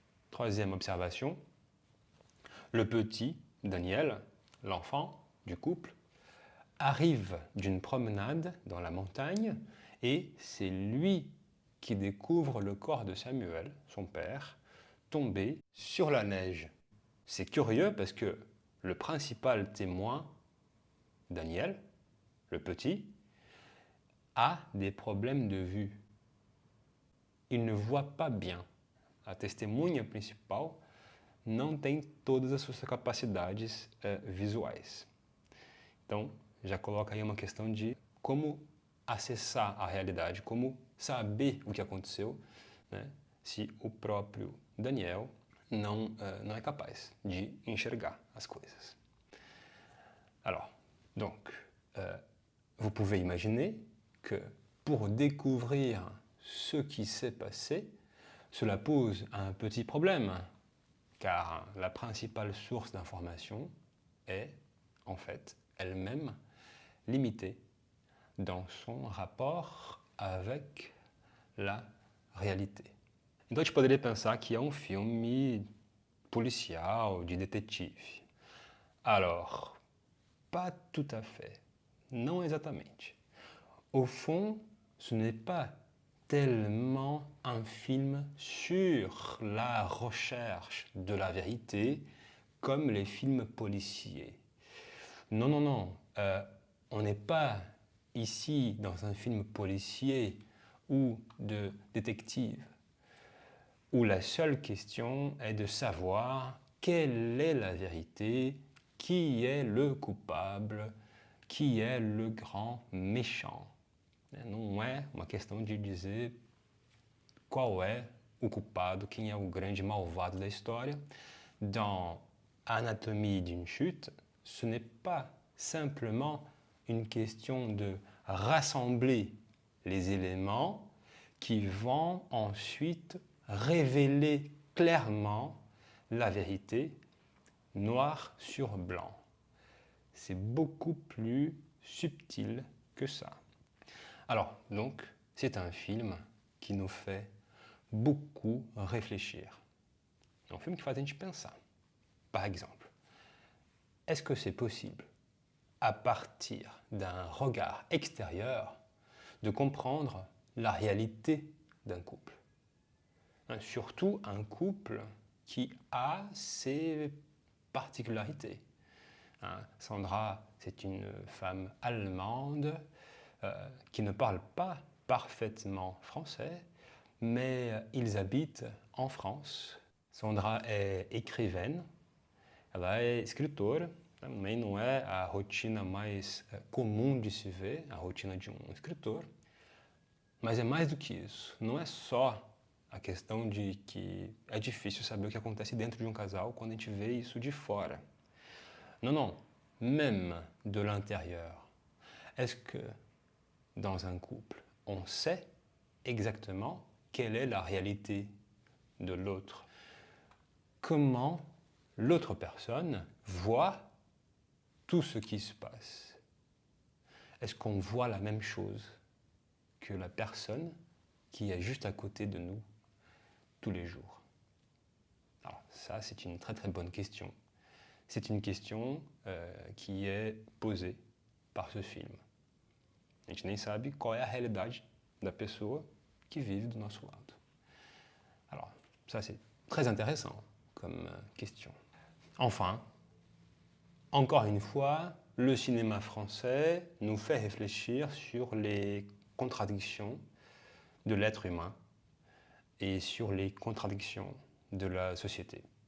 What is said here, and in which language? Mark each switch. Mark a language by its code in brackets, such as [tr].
[fr] Troisième observation. Le petit, Daniel, l'enfant du couple, arrive d'une promenade dans la montagne et c'est lui qui découvre le corps de Samuel, son père, tombé sur la neige. C'est curieux parce que le principal témoin, Daniel, le petit, a des problèmes de vue. Il ne voit pas bien. [pt] a testemunha principal, não tem todas as suas capacidades visuais. Então, já coloca aí uma questão de como acessar a realidade, como saber o que aconteceu, né, se o próprio Daniel não est capaz de enxergar as coisas. [fr] Alors, donc, vous pouvez imaginer que pour découvrir ce qui s'est passé, cela pose un petit problème, car la principale source d'information est, en fait, elle-même limitée dans son rapport avec la réalité. [pt] Então a gente poderia pensar que é um filme policial, de detetive. [fr] Alors, pas tout à fait. [pt] Non exatamente. [fr] Au fond, ce n'est pas tellement un film sur la recherche de la vérité comme les films policiers. Non, non, non. On n'est pas ici dans un film policier ou de détective, où la seule question est de savoir quelle est la vérité, qui est le coupable, qui est le grand méchant. [pt] Não é uma questão de dizer qual é o culpado, quem é o grande malvado da história. [fr] Dans Anatomie d'une chute, ce n'est pas simplement une question de rassembler les éléments qui vont ensuite révéler clairement la vérité noir sur blanc. C'est beaucoup plus subtil que ça. Alors, donc, c'est un film qui nous fait beaucoup réfléchir. [pt] É um filme que faz a gente pensar. [fr] Par exemple, est-ce que c'est possible, à partir d'un regard extérieur, de comprendre la réalité d'un couple? Surtout un couple qui a ses particularités. Sandra, c'est une femme allemande qui ne parle pas parfaitement français, mais ils habitent en France. [pt] Sandra é écrivaine, ela é escritora, também não é a rotina mais comum de se ver, a rotina de um escritor, mas é mais do que isso. Não é só a questão de que é difícil saber o que acontece dentro de um casal quando a gente vê isso de fora. [fr] Non, non, même de l'intérieur. Est-ce que dans un couple, on sait exactement quelle est la réalité de l'autre? Comment l'autre personne voit tout ce qui se passe? Est-ce qu'on voit la même chose que la personne qui est juste à côté de nous tous les jours? Alors ça, c'est une très très bonne question. C'est une question qui est posée par ce film. [pt] A gente nem sabe qual é a realidade da pessoa que vive do nosso lado. [fr] Alors, ça c'est très intéressant comme question. Enfin, encore une fois, le cinéma français nous fait réfléchir sur les contradictions de l'être humain et sur les contradictions de la société.